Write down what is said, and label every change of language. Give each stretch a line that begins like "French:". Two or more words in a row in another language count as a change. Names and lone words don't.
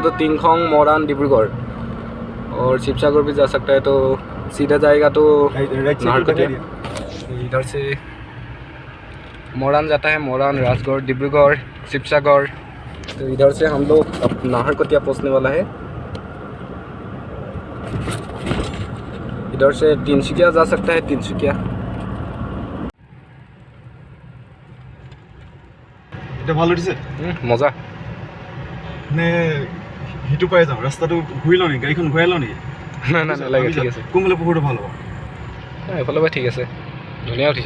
Hindi: तो तिंगखोंग मोरान डिब्रूगढ़ और शिवसागर भी जा सकता है तो सीधा जाएगा तो नाहरकटिया तो इधर से मोरान जाता है मोरान राजगढ़ डिब्रूगढ़ शिवसागर तो इधर से हम लोग अब नाहरकटिया पहुँचने वाला है इधर से तिनसुकिया जा सकता है तिनसुकिया
Assamese: ভাল উঠিছে মজা নে সিটো পাই যাওঁ ৰাস্তাটো ঘূৰি লওঁ নেকি গাড়ীখন ঘূৰাই লওঁ নেকি নাই নালাগে ঠিক আছে কোনফালে পুখুৰীটো ভাল হ'ব এইফালে ঠিক আছে ধুনীয়া উঠিছে